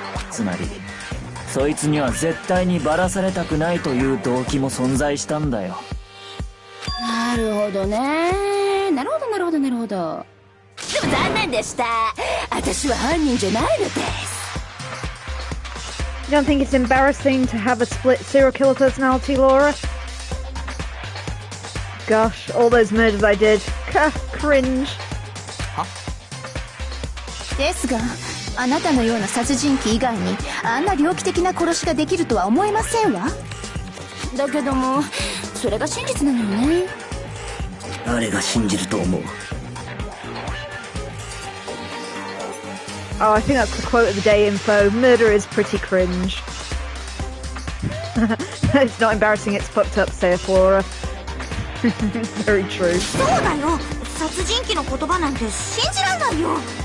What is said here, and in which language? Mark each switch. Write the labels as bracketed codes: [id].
[ja] つまりそいつには絶対にばらされたくないという動機も存在したんだよ。なるほどね。なるほどなるほどなるほど。でも残念でした。私は犯人じゃないのです。 [en] You don't think it's embarrassing to have a split serial killer personality, Laura? Gosh, all those murders I did. Cringe. [ja] ですが、あなたのような殺人鬼以外にあんな猟奇的な殺しができるとは思えませんわ。だけどもそれが真実なのよね。誰が信じると思う？ [en] Oh, I think that's the quote of the day info. Murder is pretty cringe. It's not embarrassing, it's fucked up, saith Laura. It's very true. [ja] そうだよ。殺人鬼の言葉なんて信じらんないよ。